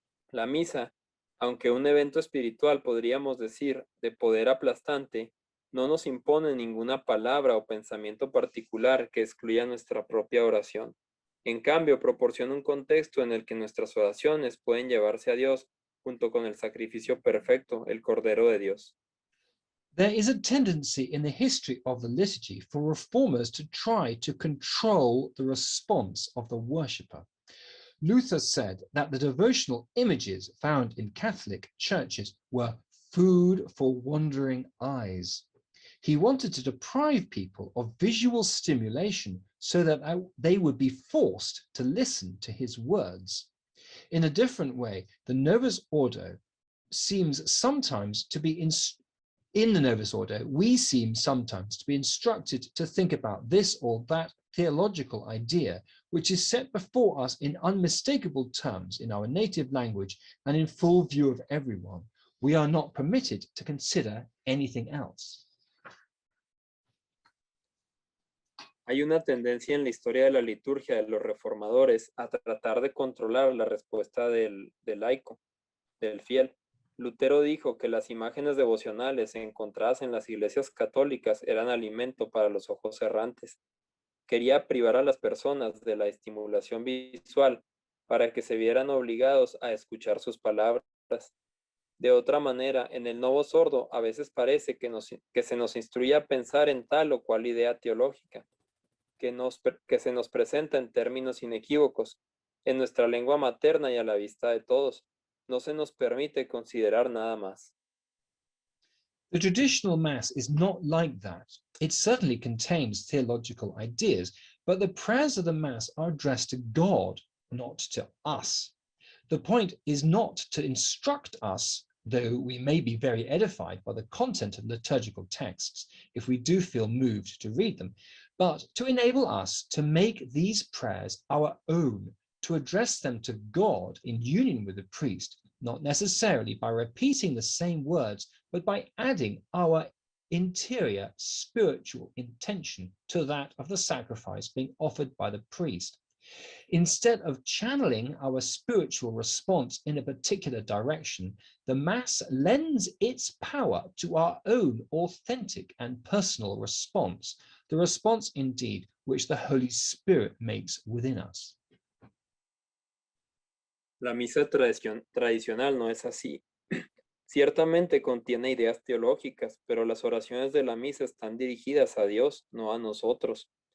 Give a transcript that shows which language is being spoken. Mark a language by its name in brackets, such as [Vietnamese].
[Spanish] La misa, aunque un evento espiritual, podríamos decir, de poder aplastante, no nos impone ninguna palabra o pensamiento particular que excluya nuestra propia oración. En cambio, proporciona un contexto en el que nuestras oraciones pueden llevarse a Dios junto con el sacrificio perfecto, el Cordero de Dios. [English] There is a tendency in the history of the liturgy for reformers to try to control the response of the worshipper. Luther said that the devotional images found in Catholic churches were food for wandering eyes. He wanted to deprive people of visual stimulation so that they would be forced to listen to his words. In a different way, the Novus Ordo seems sometimes to be in the Novus Ordo, we seem sometimes to be instructed to think about this or that theological idea, which is set before us in unmistakable terms in our native language and in full view of everyone. We are not permitted to consider anything else. [Spanish] Hay una tendencia en la historia de la liturgia de los reformadores a tratar de controlar la respuesta del laico, del fiel. Lutero dijo que las imágenes devocionales encontradas en las iglesias católicas eran alimento para los ojos errantes. Quería privar a las personas de la estimulación visual para que se vieran obligados a escuchar sus palabras. De otra manera, en el Novo Sordo a veces parece que se nos instruye a pensar en tal o cual idea teológica, que se nos presenta en términos inequívocos, en nuestra lengua materna y a la vista de todos. No se nos permite considerar nada más. [English] The traditional Mass is not like that. It certainly contains theological ideas, but the prayers of the Mass are addressed to God, not to us. The point is not to instruct us, though we may be very edified by the content of liturgical texts if we do feel moved to read them, but to enable us to make these prayers our own, to address them to God in union with the priest, not necessarily by repeating the same words, but by adding our interior spiritual intention to that of the sacrifice being offered by the priest. Instead of channeling our spiritual response in a particular direction, the Mass lends its power to our own authentic and personal response, the response indeed which the Holy Spirit makes within us. [Spanish] La misa tradicional no es así. Ciertamente contiene ideas teológicas, pero las oraciones de la misa están dirigidas a Dios, no a nosotros.